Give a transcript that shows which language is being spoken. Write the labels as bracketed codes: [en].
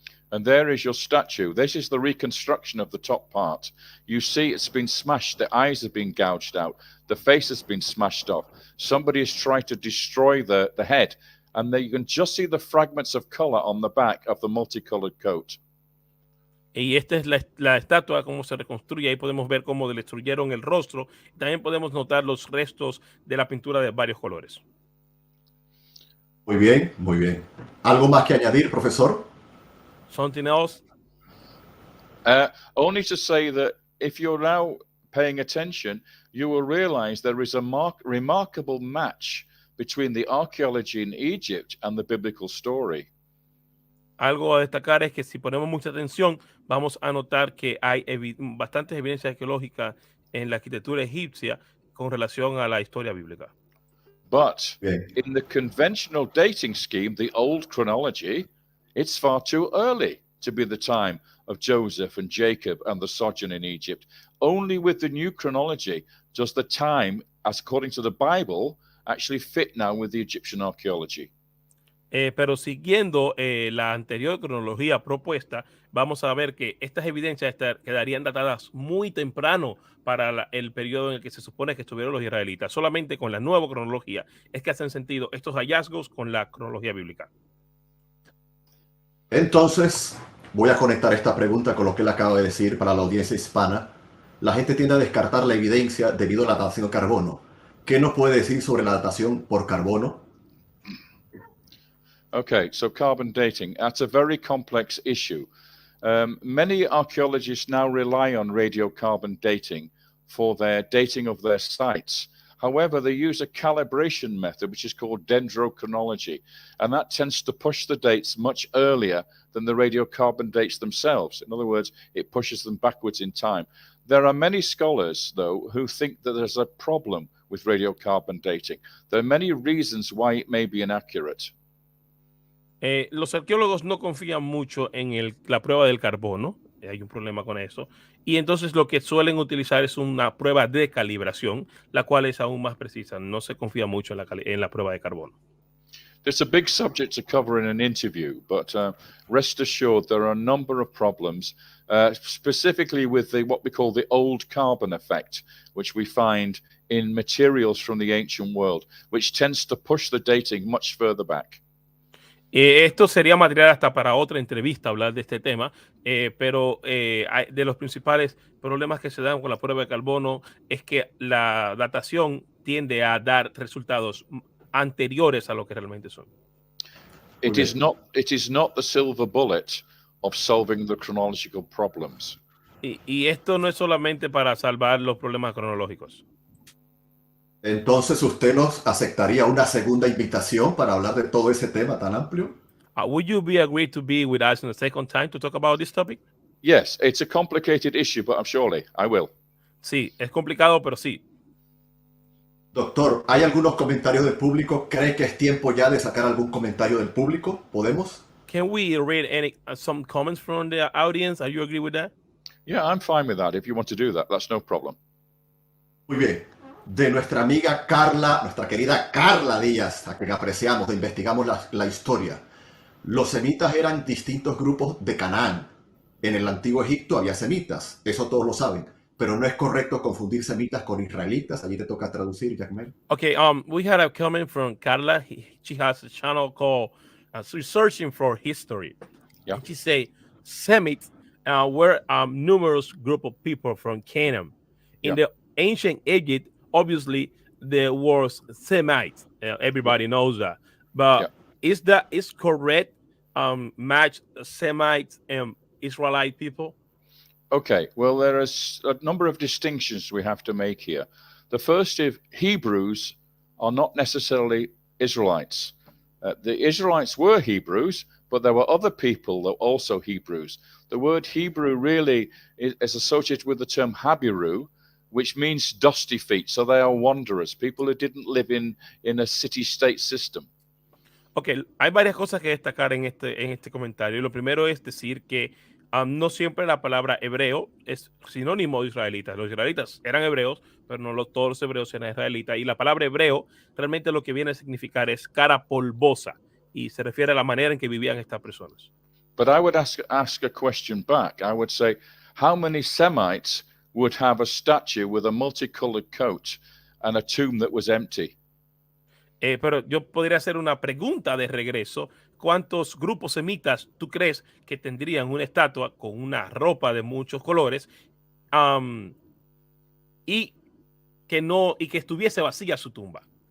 [en] And there is your statue. This is the reconstruction of the top part. You see it's been smashed. The eyes have been gouged out. The face has been smashed off. Somebody has tried to destroy the head. And there you can just see the fragments of color on the back of the multicolored coat. [es] Y esta es la estatua, cómo se reconstruye. Ahí podemos ver cómo le destruyeron el rostro. También podemos notar los restos de la pintura de varios colores. Muy bien, muy bien. ¿Algo más que añadir, profesor? [en] Something else? Only to say that if you're now paying attention, you will realize there is a remarkable match between the archaeology in Egypt and the biblical story. [es] Algo a destacar es que si ponemos mucha atención, vamos a notar que hay bastantes evidencias arqueológicas en la arquitectura egipcia con relación a la historia bíblica. [en] But in the conventional dating scheme, the old chronology, it's far too early to be the time of Joseph and Jacob and the sojourn in Egypt. Only with the new chronology does the time, as according to the Bible, actually fit now with the Egyptian archaeology. [es] Pero siguiendo la anterior cronología propuesta, vamos a ver que estas evidencias quedarían datadas muy temprano para el periodo en el que se supone que estuvieron los israelitas. Solamente con la nueva cronología es que hacen sentido estos hallazgos con la cronología bíblica. Entonces, voy a conectar esta pregunta con lo que él acaba de decir para la audiencia hispana. La gente tiende a descartar la evidencia debido a la datación de carbono. ¿Qué nos puede decir sobre la datación por carbono? [en] Okay, so carbon dating, that's a very complex issue. Many archaeologists now rely on radiocarbon dating for their dating of their sites. However, they use a calibration method, which is called dendrochronology, and that tends to push the dates much earlier than the radiocarbon dates themselves. In other words, it pushes them backwards in time. There are many scholars, though, who think that there's a problem with radiocarbon dating. There are many reasons why it may be inaccurate. [es] Los arqueólogos no confían mucho en la prueba del carbono. Hay un problema con eso. Y entonces lo que suelen utilizar es una prueba de calibración, la cual es aún más precisa. No se confía mucho en la prueba de carbono. [en] It's a big subject to cover in an interview, but rest assured there are a number of problems, specifically with what we call the old carbon effect, which we find in materials from the ancient world, which tends to push the dating much further back. [es] Esto sería material hasta para otra entrevista hablar de este tema, pero de los principales problemas que se dan con la prueba de carbono es que la datación tiende a dar resultados anteriores a lo que realmente son. [en] It is not the silver bullet of solving the chronological problems. [es] Y esto no es solamente para salvar los problemas cronológicos. Entonces, ¿usted nos aceptaría una segunda invitación para hablar de todo ese tema tan amplio? [en] Would you be agreed to be with us in the second time to talk about this topic? Yes, it's a complicated issue, but surely I will. [es] Sí, es complicado, pero sí. Doctor, ¿hay algunos comentarios del público? ¿Cree que es tiempo ya de sacar algún comentario del público? ¿Podemos? [en] Can we read some comments from the audience? Are you agree with that? Yeah, I'm fine with that. If you want to do that, that's no problem. [es] Muy bien. De nuestra amiga Carla, nuestra querida Carla Díaz, a quien apreciamos, investigamos la historia. Los semitas eran distintos grupos de Canaán. En el antiguo Egipto había semitas, eso todos lo saben, pero no es correcto confundir semitas con israelitas. Allí te toca traducir, Jacmel. [en] Okay, we had a comment from Carla. She has a channel called Researching for History. Yeah. And she say Semites were numerous group of people from Canaan. In the ancient Egypt, obviously there was Semites. Everybody knows that. But is correct match Semites and Israelite people? Okay, well, there is a number of distinctions we have to make here. The first is Hebrews are not necessarily Israelites. The Israelites were Hebrews, but there were other people that were also Hebrews. The word Hebrew really is associated with the term Habiru, which means dusty feet. So they are wanderers, people who didn't live in a city-state system. [es] Okay, hay varias cosas que destacar en este comentario. Lo primero es decir que no siempre la palabra hebreo es sinónimo de israelitas. Los israelitas eran hebreos, pero no todos los hebreos eran israelitas. Y la palabra hebreo realmente lo que viene a significar es cara polvosa y se refiere a la manera en que vivían estas personas. [en] But I would ask a question back. I would say, how many Semites would have a statue with a multicolored coat and a tomb that was empty? [es] Pero yo podría hacer una pregunta de regreso. ¿Cuántos grupos semitas tú crees que tendrían una estatua con una ropa de muchos colores y que estuviese vacía su tumba?